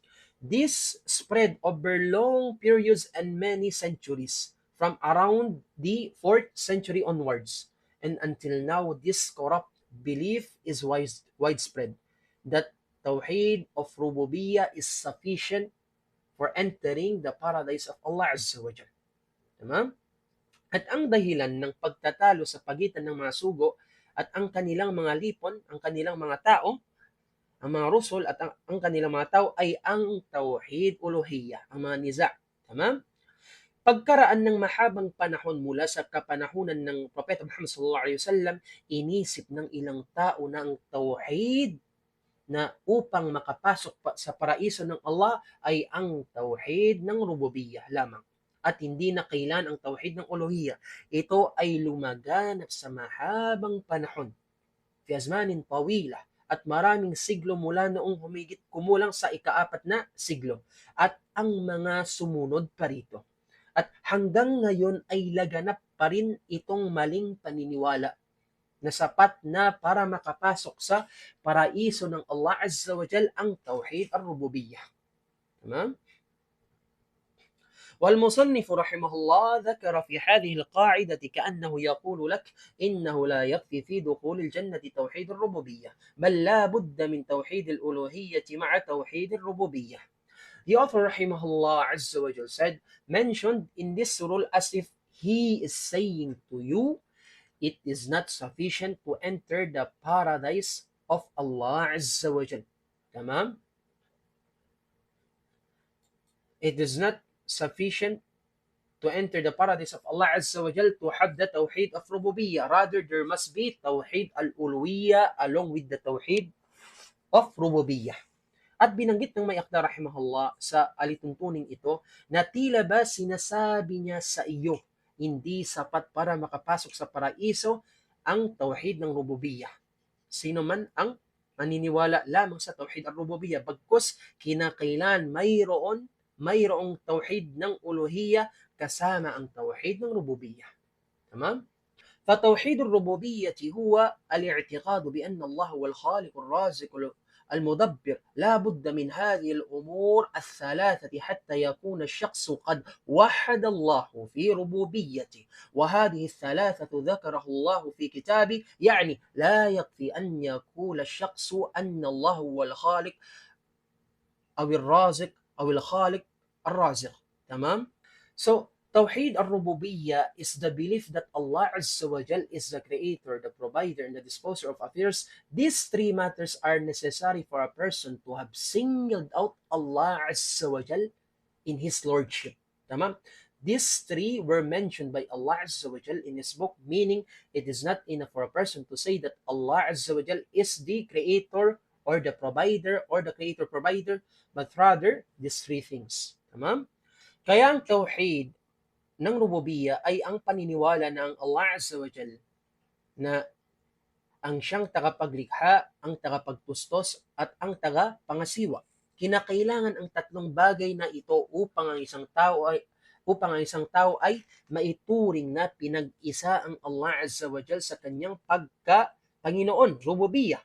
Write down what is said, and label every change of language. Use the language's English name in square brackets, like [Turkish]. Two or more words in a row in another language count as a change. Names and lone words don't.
[English] This spread over long periods and many centuries from around the 4th century onwards. And until now, this corrupt belief is widespread that Tawheed of Rububiyyah is sufficient for entering the paradise of [Arabic] الله عز وجل. [English] Tamam? [Filipino] At ang dahilan ng pagtatalo sa pagitan ng mga sugo at ang kanilang mga lipon, ang kanilang mga tao, ang mga rusul at ang kanilang mga tao ay ang [Arabic] توحيد الألوهية, [Filipino] ang mga niza. Tamam? Pagkaraan ng mahabang panahon mula sa kapanahunan ng Propeta Muhammad [Arabic] صلى الله عليه وسلم, [Filipino] inisip ng ilang tao na ang Tawheed na upang makapasok sa paraiso ng Allah ay ang Tawheed ng Rububiyyah lamang at hindi na kailan ang Tawheed ng Uluhiyyah. Ito ay lumaganap sa mahabang panahon, [Arabic] في أزمان طويلة, [Filipino] at maraming siglo mula noong humigit kumulang sa ika-4 na siglo at ang mga sumunod pa rito. At hanggang ngayon ay laganap pa rin itong maling paniniwala na sapat na para makapasok sa paraiso ng [Arabic] الله عز وجل [Filipino] ang [Arabic] توحيد الربوبية. [Filipino] Tamam? [Arabic] والمصنف رحمه الله ذكر في هذه القاعدة كأنه يقول لك إنه لا يكفي في دخول الجنة توحيد الربوبية بل لا بد من توحيد الألوهية مع توحيد الربوبية. [English] The author [Arabic] رحمه الله عز وجل [English] said, mentioned in this rule as if he is saying to you, it is not sufficient to enter the paradise of [Arabic] الله عز وجل. [English] Tamam? It is not sufficient to enter the paradise of [Arabic] الله عز وجل [English] to have the Tawheed of Rububiyyah. Rather, there must be [Arabic] توحيد الألوهية [English] along with the Tawheed of Rububiyyah. [Filipino] At binanggit ng may akda rahimahullah sa alituntunin ito na tila ba sinasabi niya sa iyo, hindi sapat para makapasok sa paraiso ang Tawheed ng Rububiyyah. Sino man ang maniniwala lamang sa [Arabic] توحيد الربوبية, [Filipino] bagkus kinakailan mayroong Tawheed ng Uluhiyyah kasama ang Tawheed ng Rububiyyah. Tamam? [Arabic] فتوحيد الربوبية هو الاعتقاد بأن الله هو الخالق الرازق المدبر لا بد من هذه الأمور الثلاثة حتى يكون الشخص قد وحد الله في ربوبيته وهذه الثلاثة ذكره الله في كتابه يعني لا يكفي أن يقول الشخص أن الله هو الخالق أو الرازق أو الخالق الرازق. تمام؟ [English] So [Arabic] توحيد الربوبية [English] is the belief that [Arabic] الله عز وجل [English] is the creator, the provider, and the disposer of affairs. These three matters are necessary for a person to have singled out [Arabic] الله عز وجل [English] in His Lordship. Tamam? These three were mentioned by [Arabic] الله عز وجل [English] in His book, meaning it is not enough for a person to say that [Arabic] الله عز وجل [English] is the creator or the provider or the creator-provider, but rather these three things. Tamam? [Filipino] Kaya ang Tawheed ng Rububiyyah ay ang paniniwala ng [Arabic] الله عز وجل [Filipino] na ang siyang tagapaglikha, ang tagapagtustos, at ang tagapangasiwa. Kinakailangan ang tatlong bagay na ito upang ang isang tao ay maituring na pinag-isa ang [Arabic] الله عز وجل [Filipino] sa kanyang pagka-Panginoon, Rububiyyah.